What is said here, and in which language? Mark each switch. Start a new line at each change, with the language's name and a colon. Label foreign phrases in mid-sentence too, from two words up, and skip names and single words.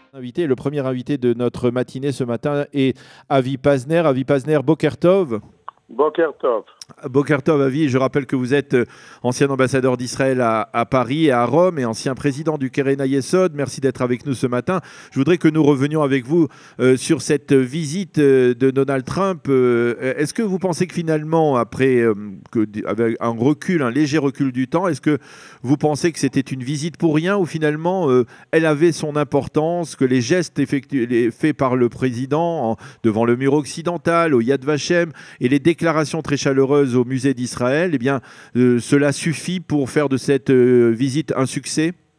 French: invités. Le premier invité de notre matinée ce matin est Avi Pazner.
Hebrew: Avi Pazner, בוקר טוב. בוקר טוב. בוקר טוב, Avi,
French: je rappelle que vous êtes ancien ambassadeur d'Israël à Paris et à Rome et ancien président du Keren Hayesod. Merci d'être avec nous ce matin. Je voudrais que nous revenions avec vous sur cette visite de Donald Trump. Est-ce que vous pensez que finalement, avec un recul, un léger recul du temps, est-ce que vous pensez que c'était une visite pour rien ou finalement elle avait son importance, que les gestes faits par le président devant le mur occidental, au Yad Vashem, et les déclarations très chaleureuses au musée d'Israël, eh bien, cela suffit pour faire de cette visite un succès?